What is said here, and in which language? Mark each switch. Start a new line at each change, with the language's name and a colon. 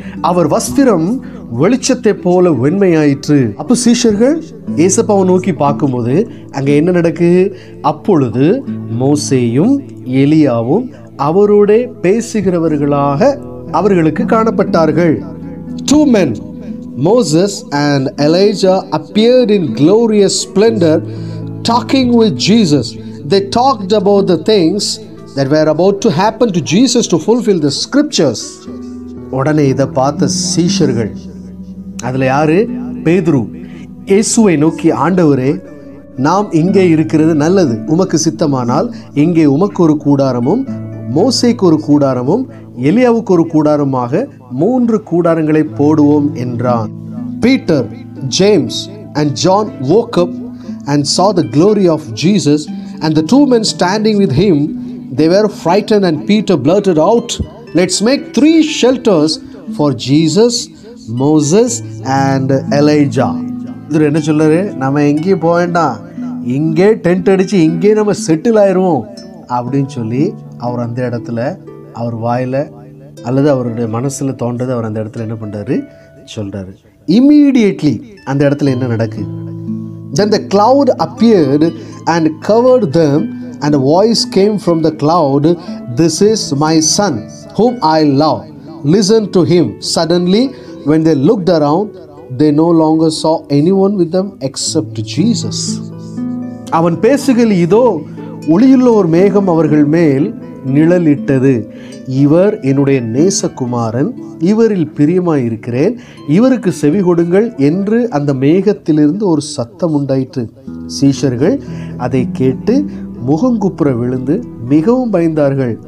Tamil: அவர் வஸ்திரம் வெளிச்சத்தை போல வெண்மையாயிற்று. அப்போ சீஷர்கள் ஏசப்பாவை நோக்கி பார்க்கும்போது அங்க என்ன நடக்கு? அப்பொழுது மோசேயும் எலியாவும் அவரோட பேசுகிறவர்களாக அவர்களுக்கு காணப்பட்டார்கள்.
English: 2 men, Moses and Elijah, appeared in glorious splendor, talking with Jesus. They talked about the things that were about to happen to Jesus to fulfill the scriptures.
Tamil: உடனே இதை பார்த்த சீஷர்கள், அதுல யாரு? பேதுரு, இயேசுவை நோக்கி, ஆண்டவரே, நாம் இங்கே இருக்கிறது நல்லது. உமக்கு சித்தமானால் இங்கே உமக்கு ஒரு கூடாரமும் மோசேக்கு ஒரு கூடாரமும் எலியாவுக்கு ஒரு கூடாரமாக 3 கூடாரங்களை போடுவோம் என்றான்.
English: Peter, James and John woke up and saw the glory of Jesus and the 2 men standing with him. They were frightened and Peter blurted out, "Let's make 3 shelters for Jesus, Moses and Elijah."
Tamil: இது என்ன சொல்றாரு? நம்ம எங்கேயும் போக வேண்டாம், இங்கே tent அடிச்சு இங்கே நம்ம செட்டில் ஆயிடுவோம் அப்படின்னு சொல்லி அவர் அந்த இடத்துல அவர் வாயில அல்லது அவருடைய மனசுல தோன்றது அவர் அந்த இடத்துல என்ன பண்றாரு? சொல்றாரு. இம்மீடியட்லி அந்த இடத்துல என்ன நடக்கு?
English: Then the cloud appeared and covered them, and a voice came from the cloud, "This is my son, whom I love. Listen to him." Suddenly, when they looked around, they no longer saw anyone with them except Jesus.
Tamil: அவன் பேசுகையில், இதோ ஒளியுள்ள ஒரு மேகம் அவர்கள் மேல் நிழலிட்டது. இவர் என்னுடைய நேசகுமாரன், இவரில் பிரியமாய் இருக்கிறேன், இவருக்கு செவி கொடுங்கள் என்று அந்த மேகத்திலிருந்து ஒரு சத்தம் உண்டாயிற்று. சீஷர்கள் அதை கேட்டு முகங்குப்புற விழுந்து மிகவும் பயந்தார்கள்.